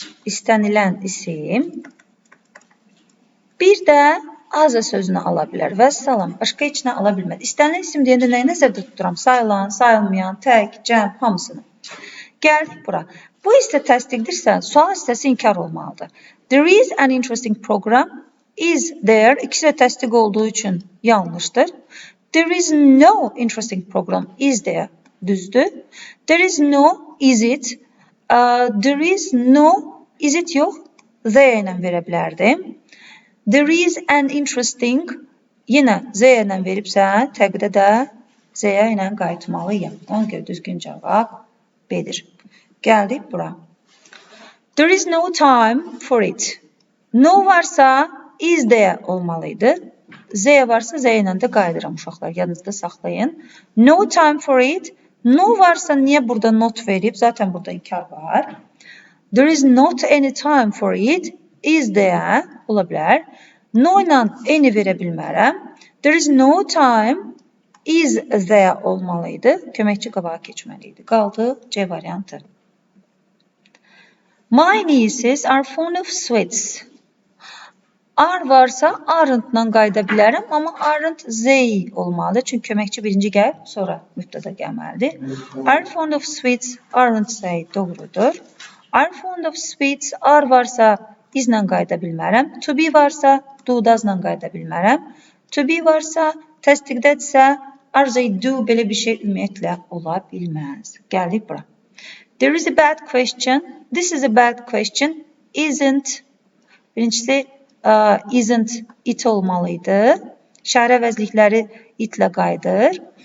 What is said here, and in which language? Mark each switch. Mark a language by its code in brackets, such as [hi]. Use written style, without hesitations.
[az] İstənilən isim. Bir də azə sözünü ala bilər. Vəssalam, başqa heç nə ala bilməz. İstənilən isim deyəndə nəyi nəzərdə tuturam? Sayılan, sayılmayan, tək, cəm, hamısını. Gəldik bura. Bu isə təsdiqdirsə, sual hissəsi inkar olmalıdır. [en] There is an interesting program. Is there. [az] İkisi də təsdiq olduğu üçün yanlışdır. [en] There is no interesting program. Is there. [az] Düzdür. [en] There is no. Is it. There is no. Is it yox. [az] There ilə verə bilərdim. [en] There is an interesting. [az] Yenə Z ilə veribsə, təqdə də Z ilə qayıtmalıyım. Ona görə düzgün cavab B'dir. Gəldik bura. [en] There is no time for it. [az] No varsa [en] is there [az] olmalıydı. Z varsa Z ilə də qayıdıram uşaqlar. Yadınızda saxlayın. [en] No time for it. [az] No varsa niye burada not verib? Zaten burada inkar var. [en] There is not any time for it. Is there [az] ola bilər. No ilə any verə bilmərəm. [en] There is no time. Is there [az] olmalıydı. Köməkçi qabağa keçməliydi. Qaldı C variantı. [en] My nieces are fond of sweets. [az] Are varsa aren't-la qayıda bilərəm, amma [en] aren't they [az] olmalı. Çünki köməkçi birinci gəl, sonra mübtəda gəlməlidir. [en] Are fond of sweets, aren't they [az] doğrudur. [en] Are fond of sweets, [az] are varsa is-la qayıda bilmərəm. To be varsa do does-la qayıda bilmərəm. To be varsa təsdiqdədirsə are they do belə bir şey ümumiyyətlə ola bilməz. Gəldik bura. [en] There is a bad question. This is a bad question. Isn't. [az] Birincisi isn't it olmalıydı. İşarə əvəzlikləri itlə qayıdır.